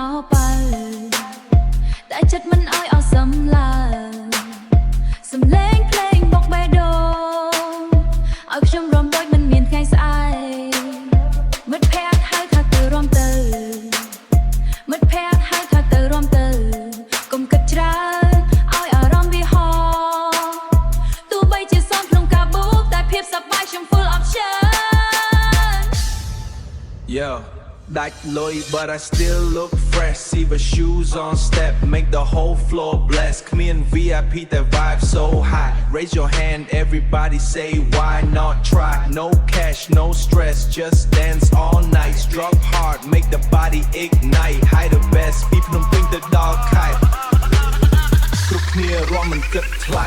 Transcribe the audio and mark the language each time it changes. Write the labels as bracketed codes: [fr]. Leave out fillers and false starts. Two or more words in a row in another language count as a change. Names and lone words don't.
[km] ប៉ៅតែចិត្តមិនឲ្យអស់សំឡើសំឡេងភ្លេងបុកបេះដូងឲ្យខ្ញុំរំដូចមិនមានថ្ងៃស្អែកមិត្តភក្តិហៅថាទៅរំទៅមិត្តភក្តិហៅថាទៅរំទៅកុំគិតច្រើនឲ្យអារម្មណ៍វាហោទោះបីជាសំក្នុងកាបូបតែភាពសប្បាយខ្ញុំ [en] full option Yo [km] ដាច់លុយ [en] but I still look fresh see the shoes on step make the whole floor bless [km] គ្មាន VIP តែ [en] vibe so high raise your hand everybody say why not try no cash no stress just dance all night struck hard make the body ignite high the best [km] ពីភ្នំពេញទៅដល់ខេត្តគ្រប់គ្នារួមមិនគិតថ្លៃ